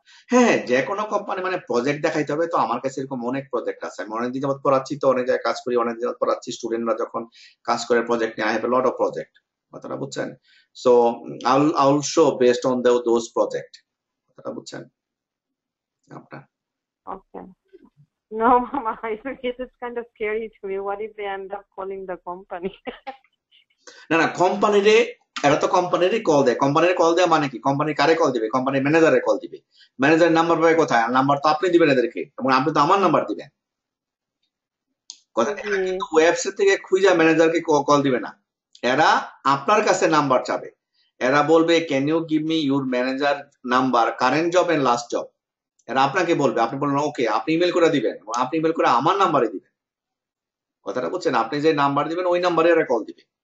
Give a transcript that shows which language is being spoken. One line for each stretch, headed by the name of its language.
Bangla: হ্যাঁ যে কোনো কোম্পানি মানে প্রজেক্ট দেখাইতে হবে তো আমার কাছে এরকম অনেক প্রজেক্ট আছে আমি অনেকদিন যাবত পড়াচ্ছি তো অনেক জায়গায় কাজ করি অনেক দিন যাবত পড়াচ্ছি স্টুডেন্টরা যখন কাজ করে প্রজেক্ট নিয়ে
English: I have a lot of project
Bangla: কথাটা বুঝছেন
English: so I will show based on those project
Bangla: কথাটা বুঝছেন আপনার
English: Okay No, Mama, it's kind of scary to me. What if they end up calling the company?
Bangla: না কোম্পানিরে এরা তো কোম্পানিরই কল দেয় কোম্পানির কল দেয় মানে কি কোম্পানি কারে কল দিবে কোম্পানির ম্যানেজারে কল দিবে ম্যানেজারের নাম্বার পাবে কোথায় নাম্বার তো আপনি দিবেন এদেরকে এবং আপনি তো আমার নাম্বার দিবেন কথা কিন্তু ওয়েবসাইট থেকে খুঁজে ম্যানেজারকে কল দিবে না এরা আপনার কাছে নাম্বার চাবে এরা বলবে
English: can you give me your manager number current job and last job
Bangla: এরা আপনাকে বলবে আপনি বলবেন ওকে আপনি ইমেল করে দিবেন আপনি ইমেল করে আমার নাম্বারে দিবেন কথাটা বুঝছেন আপনি যে নাম্বার দিবেন ওই নাম্বারে এরা কল দিবে